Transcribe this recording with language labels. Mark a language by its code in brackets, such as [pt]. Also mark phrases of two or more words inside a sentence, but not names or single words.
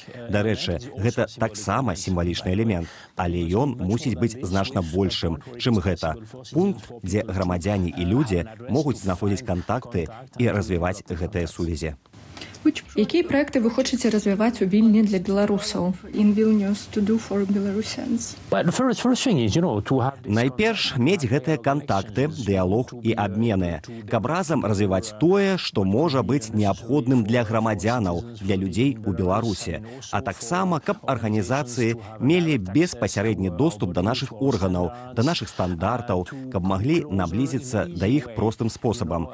[be] Дарэчы, гэта таксама сімвалічны элемент, але ён мусіць быць значна большым, чым гэта. Пункт, дзе грамадзяне і людзі могуць знаходзіць кантакты і развіваць гэтыя сувязі. Якія праекты вы хочаце развіваць у Вільні для беларусаў? [en] In Vilnius to do for Belarusians? [be] Найперш мець гэтыя кантакты, дыялог і абмены, каб разам развіваць тое, што можа быць неабходным для грамадзянаў, для людзей у Беларусі, а таксама, каб арганізацыі мелі беспасярэдні доступ да нашых органаў, да нашых стандартаў, каб маглі наблізіцца да іх простым спосабам.